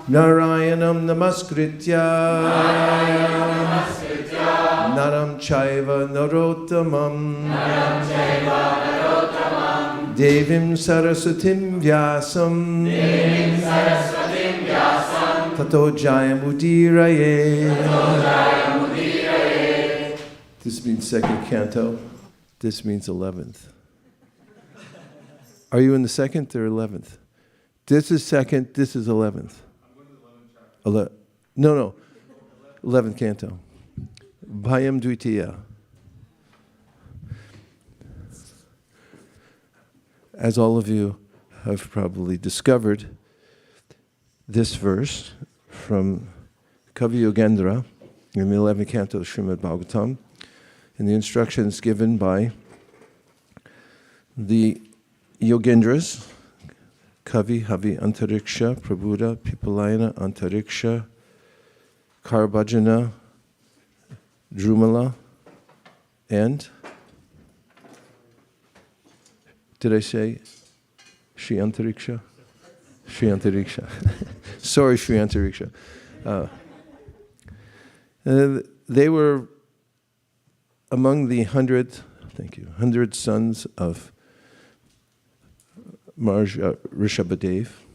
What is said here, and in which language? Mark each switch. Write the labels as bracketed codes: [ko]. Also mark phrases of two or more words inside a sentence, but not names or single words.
[sa] नारायणं नमस्कृत्य. नरं चैव नरोत्तमम्. देवीं सरस्वतीं व्यासं. ततो जयमुदीरये. [en] This means second canto. This means 11th. Are you in the second or 11th? This is second, this is 11th. No. 11th canto. [sa] भयं द्वितीय. [en] As all of you have probably discovered, this verse from Kavi Yogendra in the 11th canto of Srimad Bhagavatam, in the instructions given by the Yogendras, Kavi, Havi, Antariksha, Prabhuda, Pipalayana, Antariksha, Karbhajana, Drumala, and did I say Shri Antariksha? Shri Antariksha. Sorry, Shri Antariksha. They were among the 100 sons of Rishabhadev.